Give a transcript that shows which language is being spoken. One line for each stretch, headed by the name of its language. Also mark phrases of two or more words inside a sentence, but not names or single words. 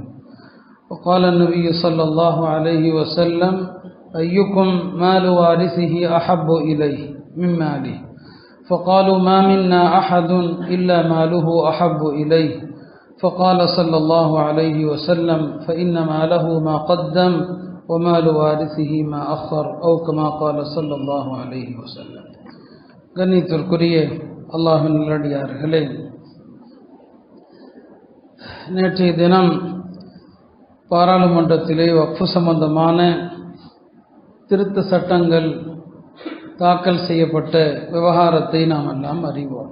Arabic: وقال النبي صلى الله عليه وسلم: أيكم مال وارثه أحب إليه من ماله؟ فقالوا: ما منا أحد إلا ماله أحب إليه. فقال صلى الله عليه وسلم: فإن ماله ما قدم ومال وارثه ما أخر أو كما قال صلى الله عليه وسلم.
Tamil: கண்ணியத்திற்குரிய அல்லாஹ்வின் நல்லடியார்களே, நேற்றைய தினம் பாராளுமன்றத்திலே வக்ஃப் சம்பந்தமான திருத்த சட்டங்கள் தாக்கல் செய்யப்பட்ட விவகாரத்தை நாம் எல்லாம் அறிவோம்.